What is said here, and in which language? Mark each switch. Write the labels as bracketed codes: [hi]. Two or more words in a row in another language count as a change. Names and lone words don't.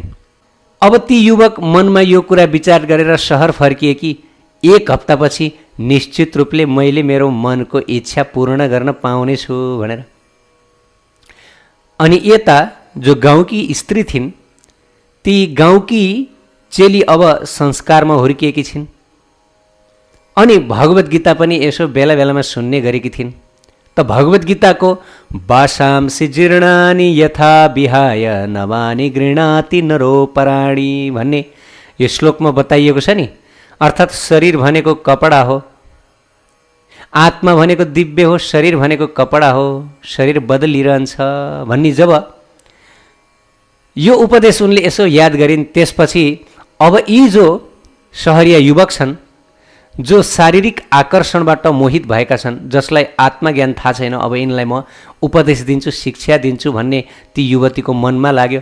[ne] अब ती युवक मनमा यो कुरा विचार गरेर सहर फर्किए कि एक हप्तापछि निश्चित रूपले मैले मेरो मनको इच्छा पूर्ण गर्न पाउनेछु भनेर। अनि यता जो गाउँकी स्त्री थिइन्, ती गाउँकी चेली अब संस्कारमा हुर्किएकी छिन्। अनि भगवत गीता पनि यसो बेला बेलामा सुन्ने गरेकी थिइन्। त भगवत गीताको [sa] वासांसि जीर्णानि यथा विहाय नवानि गृह्णाति नरो पराणी [ne] भन्ने यो श्लोकमा बताइएको छ नि। अर्थात् शरीर भनेको कपडा हो, आत्मा भनेको दिव्य हो, शरीर भनेको कपडा हो, शरीर बदलिरहन्छ भन्ने जब यो उपदेश उनले यसो याद गरिन्, त्यसपछि अब यी जो सहरिया युवक छन्, जो शारीरिक आकर्षणबाट मोहित भएका छन्, जसलाई आत्मज्ञान थाहा छैन, अब यिनलाई म उपदेश दिन्छु, शिक्षा दिन्छु भन्ने ती युवतीको मनमा लाग्यो।